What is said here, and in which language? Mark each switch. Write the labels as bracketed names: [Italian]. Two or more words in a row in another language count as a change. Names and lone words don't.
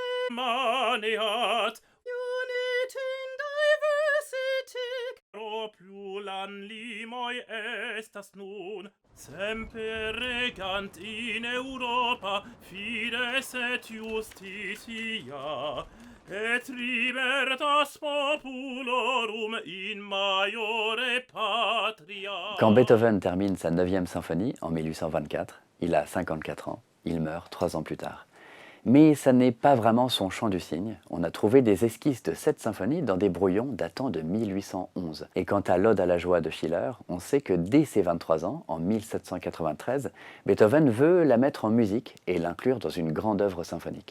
[Latin] maneat. [English] Unity in diversity. Propulan limoi estas nun. [Latin] Semper regant in Europa fides et justitia. Et libertas populorum in maiore patria. [French] Quand Beethoven termine sa 9e symphonie en 1824, il a 54 ans, il meurt 3 ans plus tard. Mais ça n'est pas vraiment son chant du cygne. On a trouvé des esquisses de cette symphonie dans des brouillons datant de 1811. Et quant à l'Ode à la joie de Schiller, on sait que dès ses 23 ans, en 1793, Beethoven veut la mettre en musique et l'inclure dans une grande œuvre symphonique.